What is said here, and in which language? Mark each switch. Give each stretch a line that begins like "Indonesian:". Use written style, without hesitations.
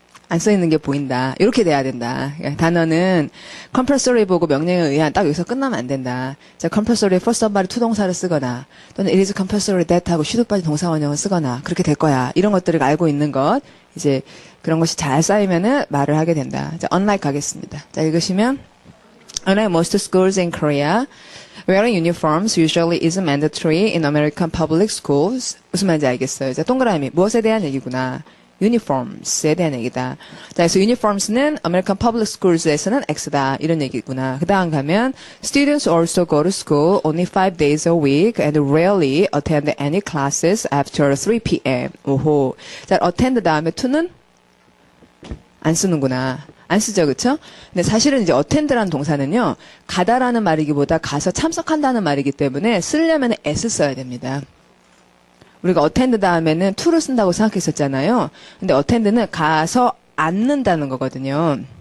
Korean: 안 써있는 게 보인다. 이렇게 돼야 된다. 그러니까 단어는 compulsory 보고 명령에 의한 딱 여기서 끝나면 안 된다. 자, compulsory for somebody to 동사를 쓰거나 또는
English: it is compulsory that
Korean: 하고 슈도 빠진 동사 원형을 쓰거나 그렇게 될 거야. 이런 것들을 알고 있는 것. 이제 그런 것이 잘 쌓이면은 말을 하게 된다. 자, unlike 가겠습니다. 자, 읽으시면
English: unlike most schools in Korea, wearing uniforms usually is mandatory in American public schools.
Korean: 무슨 말인지 알겠어요. 자, 동그라미. 무엇에 대한 얘기구나. uniforms에 대한 얘기다. 자, 그래서 uniforms는
English: American public schools.
Korean: 에서는 X다. 이런 얘기구나.
English: 그 다음 가면 students also go to school only 5 days a week and rarely attend any classes after 3 p.m.
Korean: 오호. 자, attend 다음에 to는 안 쓰는구나. 안 쓰죠, 그쵸? 근데 사실은 이제 attend라는 동사는요, 가다라는 말이기보다 가서 참석한다는 말이기 때문에 쓰려면 s 써야 됩니다. 우리가 attend 다음에는 to를 쓴다고 생각했었잖아요. 근데 attend는 가서 앉는다는 거거든요.